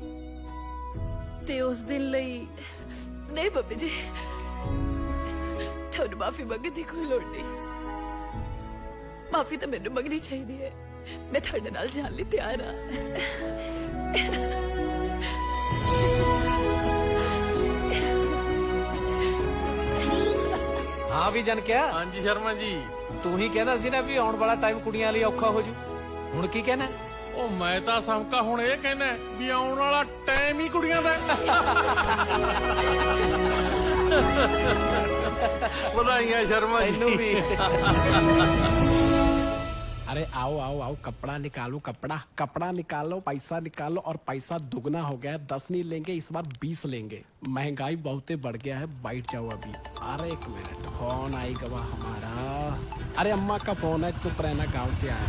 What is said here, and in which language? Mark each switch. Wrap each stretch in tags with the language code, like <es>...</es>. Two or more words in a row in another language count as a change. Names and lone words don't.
<pa>ਤੇ ਉਸ ਦਿਨ ਲਈ ਨਹੀਂ ਬੱਬੇ ਜੀ, ਤੁਹਾਨੂੰ ਮਾਫੀ ਮੰਗਣ ਦੀ ਕੋਈ ਲੋੜ ਨਹੀਂ। ਮਾਫੀ ਤਾਂ ਮੈਨੂੰ ਮੰਗਣੀ ਚਾਹੀਦੀ ਹੈ। ਮੈਂ ਤੁਹਾਡੇ ਨਾਲ ਜਾਣ ਲਈ ਤਿਆਰ ਹਾਂ। हाँ भी जन क्या? हाँ जी शर्मा जी। तू ही कहना सी ना भी आने वाला टाइम कुड़ियां लिए औखा हो जू, हुण की कहना? ਉਹ ਮੈਂ ਤਾਂ ਸਮਕਾ ਹੁਣ ਇਹ ਕਹਿਣਾ ਵੀ ਆਉਣ ਵਾਲਾ ਟਾਈਮ ਹੀ ਕੁੜੀਆਂ ਦਾ। ਵਧਾਈਆਂ ਸ਼ਰਮਾ ਜੀ।</pa> <hi>अरे आओ आओ आओ, कपड़ा निकालो, कपड़ा निकालो, पैसा निकालो, और पैसा दुगना हो गया है। 10 नहीं लेंगे इस बार, 20 लेंगे। महंगाई बहुत बढ़ गया है। बैठ जाओ अभी। अरे 1 मिनट, फोन आएगा वह हमारा। अरे अम्मा का फोन है, चुप रहना, गाँव से आया।</hi>